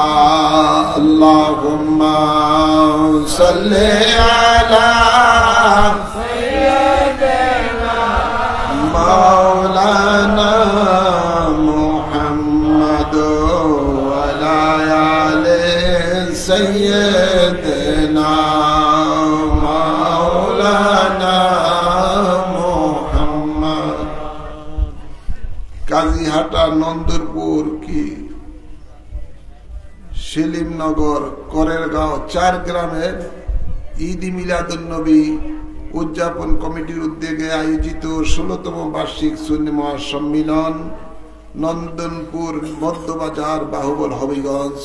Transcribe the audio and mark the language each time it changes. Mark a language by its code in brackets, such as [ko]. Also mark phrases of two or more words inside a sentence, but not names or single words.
[ar] اللہم صلی علی سیدنا مولانا محمد وعلی آل سیدنا محمد. [bn] কাজিহাটা নন্দরপুর কি সেলিমনগর করেরগাঁও 4 গ্রামের ঈদ মিলাদুন্নবী উদযাপন কমিটির উদ্যোগে আয়োজিত 16তম বার্ষিক সুন্নি মহাসম্মিলন নন্দনপুর মধ্যবাজার বাহুবল হবিগঞ্জ।